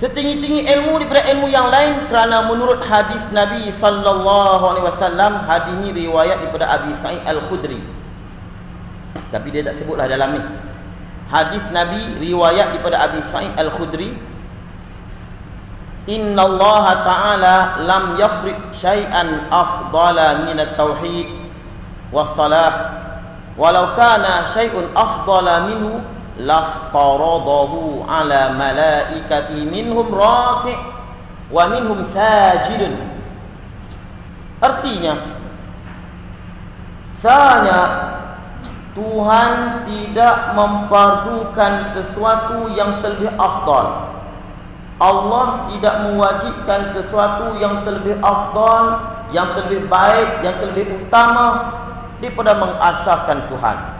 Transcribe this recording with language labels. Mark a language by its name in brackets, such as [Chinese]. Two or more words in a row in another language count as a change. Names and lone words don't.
[Malay] setinggi-tinggi ilmu daripada ilmu yang lain, kerana menurut hadis Nabi [Arabic] صلى الله عليه وسلم, [Malay] hadis ini riwayat daripada Abi Sa'id Al-Khudri. Tapi dia tak sebutlah dalam ni. Hadis Nabi riwayat daripada Abi Sa'id Al-Khudri, [Arabic] إن الله تعالى لم يفرض شيئا أفضل من التوحيد والصلاة، ولو كان شيء أفضل منه لافترضه على ملائكته منهم راكع ومنهم ساجد. [Malay] Artinya, sahnya Tuhan tidak memfardukan sesuatu yang terlebih afdal. Allah tidak mewajibkan sesuatu yang terlebih afdal, yang terlebih baik, yang terlebih utama daripada mengasahkan Tuhan.